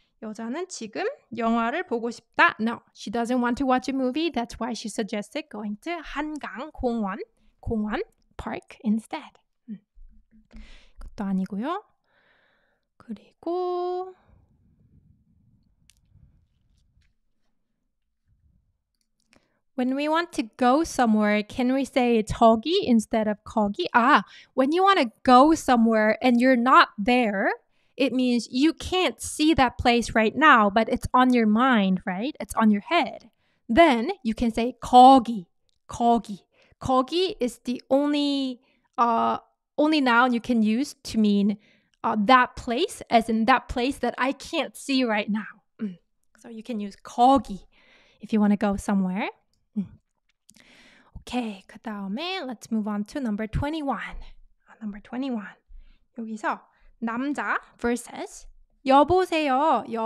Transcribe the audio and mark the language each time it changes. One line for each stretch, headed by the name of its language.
Korean: 여자는 지금 영화를 보고 싶다.
English: No, she doesn't want to watch a movie. That's why she suggested going to 한강 공원 park instead.
Korean: 그것도 아니고요. 그리고
English: when we want to go somewhere, can we say 저기 instead of 거기? When you want to go somewhere and you're not there, it means you can't see that place right now, but it's on your mind, right? It's on your head. Then you can say 거기. 거기 is the only noun you can use to mean that place, as in that place that I can't see right now. So you can use 거기 if you want to go somewhere. Okay,
Korean: 그 다음에
English: let's move on to number 21. Number 21.
Korean: 여기서 남자 versus 여보세요.